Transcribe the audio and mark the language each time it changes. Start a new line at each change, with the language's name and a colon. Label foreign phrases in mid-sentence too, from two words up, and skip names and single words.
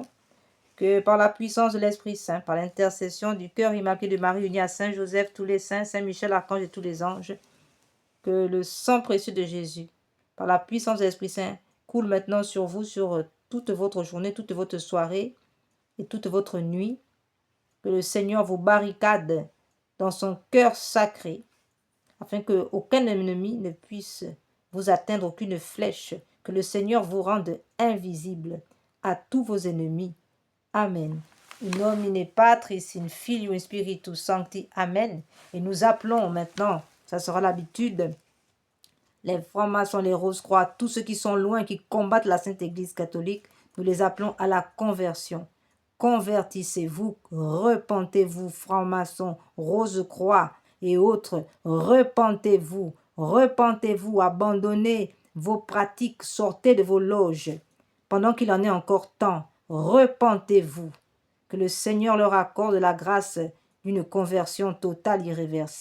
French: Que par la puissance de l'Esprit Saint, par l'intercession du cœur immaculé de Marie unie à Saint Joseph, tous les saints, Saint Michel, Archange et tous les anges, que le sang précieux de Jésus, par la puissance de l'Esprit Saint, coule maintenant sur vous, sur toute votre journée, toute votre soirée et toute votre nuit. Que le Seigneur vous barricade dans son cœur sacré, afin qu'aucun ennemi ne puisse vous atteindre, aucune flèche. Que le Seigneur vous rende invisible à tous vos ennemis. Amen.
Latin: In nomine Patris, in Filio, in Spiritus Sancti.
French: Amen. Et nous appelons maintenant, ça sera l'habitude, les francs-maçons, les rose-croix, tous ceux qui sont loin, qui combattent la Sainte Église catholique, nous les appelons à la conversion. Convertissez-vous, repentez-vous, francs-maçons, rose-croix et autres, repentez-vous, repentez-vous, abandonnez vos pratiques, sortez de vos loges, pendant qu'il en est encore temps, repentez-vous, que le Seigneur leur accorde la grâce d'une conversion totale irréversible.